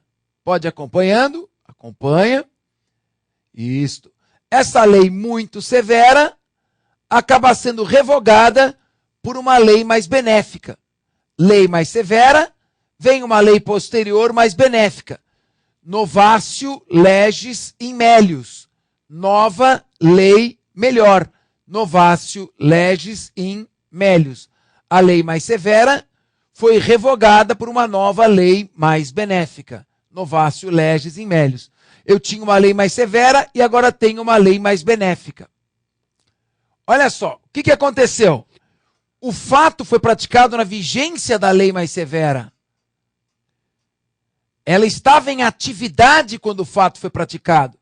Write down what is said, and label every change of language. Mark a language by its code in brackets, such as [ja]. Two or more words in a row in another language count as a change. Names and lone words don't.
[pt] Pode ir acompanhando? Acompanha. Isto. Essa lei muito severa acaba sendo revogada por uma lei mais benéfica. Lei mais severa, vem uma lei posterior mais benéfica. [la] Novatio legis in melius. [pt] Nova lei melhor. [la] Novatio legis in melius. [pt] A lei mais severa foi revogada por uma nova lei mais benéfica. [la] Novatio legis in melius. [pt] Eu tinha uma lei mais severa e agora tenho uma lei mais benéfica. Olha só, o que aconteceu? O fato foi praticado na vigência da lei mais severa. Ela estava em atividade quando o fato foi praticado.